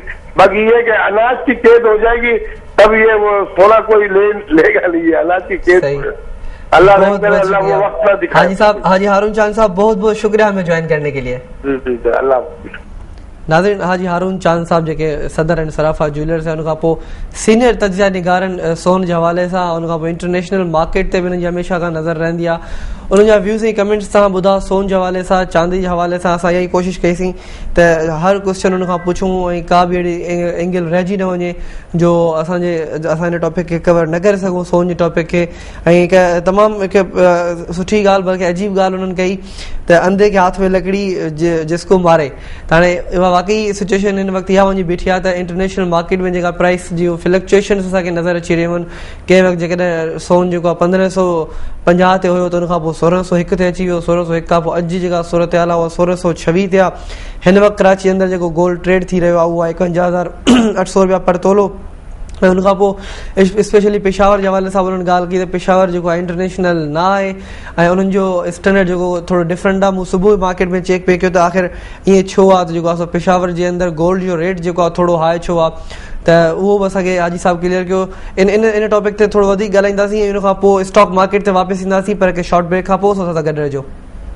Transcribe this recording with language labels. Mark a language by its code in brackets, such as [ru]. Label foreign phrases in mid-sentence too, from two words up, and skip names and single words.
[ur] باقی یہ کہ اناج کی قید ہو جائے گی تب یہ وہ سونا کوئی لے گا نہیں، اناج کی قید. اللہ وہ وقت نہ دکھائے. حاجی صاحب، حاجی ہارون چاند صاحب، بہت بہت شکریہ ہمیں جوائن کرنے کے لیے. अल्लाह। ناظرین، حاجی ہارون چاند صاحب جو کہ صدر اینڈ صرافہ جیولرز ہے, [sd] उनखां पोइ सीनियर तजिया निगारनि सोन जे हवाले सां, उनखां पोइ [en] international market [sd] ते बि उन्हनि जी हमेशह खां नज़र रहंदी आहे। उन्हनि जा व्यूज़ ऐं कमेंट्स तव्हां ॿुधा। सोन जे हवाले सां, चांदी जे हवाले सां असां इहा ई कोशिशि कईसीं त हर क्वेश्चन उनखां पुछूं ऐं का बि अहिड़ी एंगल रहिजी न वञे जो असांजे टॉपिक खे कवर न करे सघूं, सोन जे टॉपिक खे। ऐं हिकु तमामु हिकु सुठी ॻाल्हि, बल्कि अजीब ॻाल्हि उन्हनि कई त [ur] اندھے کے ہاتھ میں لکڑی جس کو مارے. [sd] त हाणे वाकई सिचुएशन हिन वक़्तु इहा वञी बीठी आहे त [en] international market [sd] में जेका प्राइस जी फ्लक्चुएशन्स असांखे नज़र अची रहियूं आहिनि। कंहिं वक़्तु जेकॾहिं सोन जेको आहे 1550 ते हुयो त उनखां पोइ 1601 ते अची वियो, 1601 खां पोइ अॼु जेका सूरत हाल आहे उहा 1626 ते आहे। हिन वक़्तु कराची अंदरि जेको [en] gold trade [sd] थी रहियो आहे उहा 51,800 रुपया पर तोलो ऐं उन खां पोइ स्पेशली पेशावर जे हवाले सां उन्हनि ॻाल्हि कई त पेशावर जेको आहे इंटरनेशनल न आहे ऐं उन्हनि जो स्टैंडर्ड जेको थोरो डिफरेंट आहे. मूं सुबुह मार्केट में चेक पे कयो त आख़िर ईअं छो आहे त जेको आहे पेशावर जे अंदरि गोल्ड जो रेट जेको आहे थोरो हाई छो आहे, त उहो बि असांखे हाजी साहब क्लियर कयो. इन टॉपिक ते थोरो वधीक ॻाल्हाईंदासीं ऐं उन खां पोइ [en] stock market [sd] ते वापसि ईंदासीं, पर हिकु [en] short break [sd] खां पोइ असां सां गॾु रहिजो.